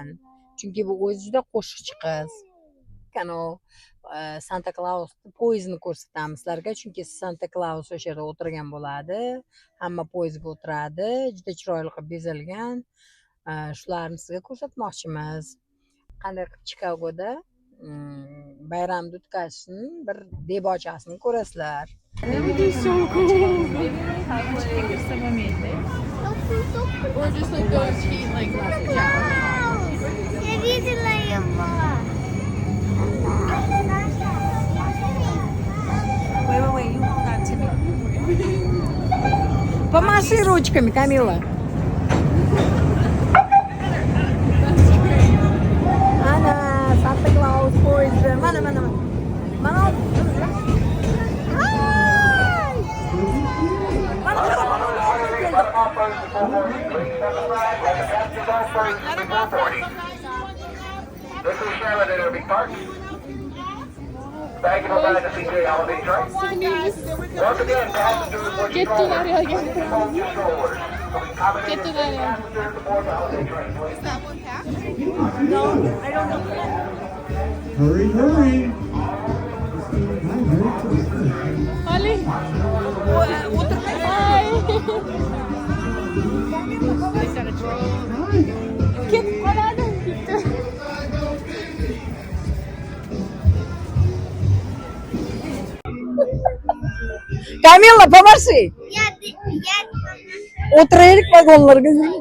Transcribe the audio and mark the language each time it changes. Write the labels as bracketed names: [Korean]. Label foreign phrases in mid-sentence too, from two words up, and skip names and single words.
[Uzbek] Chunki bu o'zi juda qo'shiqchi qiz. Kano Santa Claus poyezdini ko'rsatamiz sizlarga, chunki Santa Claus o'sha yerda o'tirgan bo'ladi. Hamma poyezdga o'tiradi, juda chiroyli qilib bezalgan. Shularni sizga ko'rsatmoqchimiz. Qanday qilib Chicagoda bayramni o'tkazishni bir debochasini ko'rasizlar. [English] So cool. Or just like those cheap like Wait, you hold on to me. [Russian] Помаши ручками, Камила. [Uzbek] Ana Santa Claus poyezdi. Mana. Mana. [English] This is Charlotte at Irving Park. Thank you for buying the CJ Holiday Train. Once again, passengers, what you Get to that area. Get to that area. Is that one packed? No, I don't know. Hurry. Ali. Hi. Get parada. [Russian] Камила, помаши. [Uzbek] O'tiraylik vagonlarga.